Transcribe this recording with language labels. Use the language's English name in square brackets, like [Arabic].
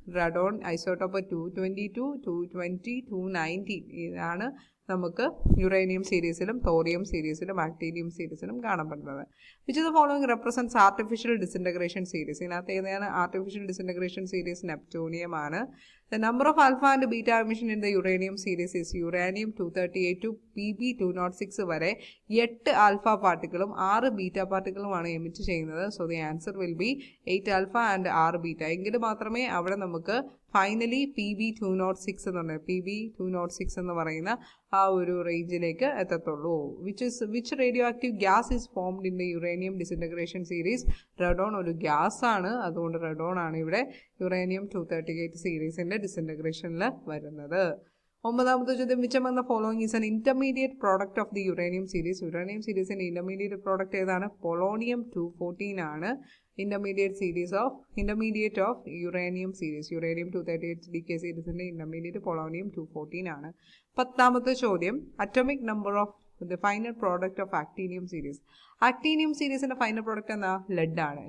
[Malayalam] റെഡോൺ isotope 222, 220, 219 ഇതാണ് നമുക്ക് uranium സീരീസിലും thorium സീരീസിലും actinium സീരീസിലും കാണപ്പെടുന്നത്. [English] Which of the following represents artificial disintegration series. [Malayalam] ഇതിനകത്ത് ഏതാണ് ആർട്ടിഫിഷ്യൽ ഡിസിൻറ്റഗ്രേഷൻ സീരീസ്? നെപ്റ്റ്യൂണിയം ആണ്. [English] The number of alpha and beta emission in the uranium series is uranium 238 to Pb206 [Malayalam] വരെ 8 alpha പാർട്ടിക്കിളും 6 beta പാർട്ടിക്കിളുമാണ് emit ചെയ്യുന്നത്. [English] So the answer will be 8 alpha and 6 beta. [Malayalam] എങ്കിൽ മാത്രമേ അവിടെ നമുക്ക് finally Pb206 എന്ന് പറയുന്ന ആ ഒരു റേഞ്ചിലേക്ക് എത്തത്തുള്ളൂ. [English] Which radioactive gas is formed in the uranium disintegration series? [Malayalam] റെഡോൺ ഒരു ഗ്യാസ് ആണ്. അതുകൊണ്ട് റെഡോൺ ആണ് ഇവിടെ യുറേനിയം 238 സീരീസിന്റെ ഡിസിൻറ്റഗ്രേഷനിൽ വരുന്നത്. 9ാമത്തെ ചോദ്യം, [English] Which among the following is an intermediate product of the uranium series? [Malayalam] Uranium സീരീസിന്റെ ഇന്റർമീഡിയറ്റ് പ്രോഡക്റ്റ് ഏതാണ്? പൊളോണിയം 214 ആണ്. [English] Intermediate of uranium series. [Malayalam] Uranium 238 decay സീരീസിന്റെ ഇന്റർമീഡിയറ്റ് പൊളോണിയം 214 ആണ്. 10ാമത്തെ ചോദ്യം, [English] Atomic number of the final product of actinium series. [Malayalam] Actinium സീരീസിൻ്റെ final product എന്താ? ലെഡാണ്.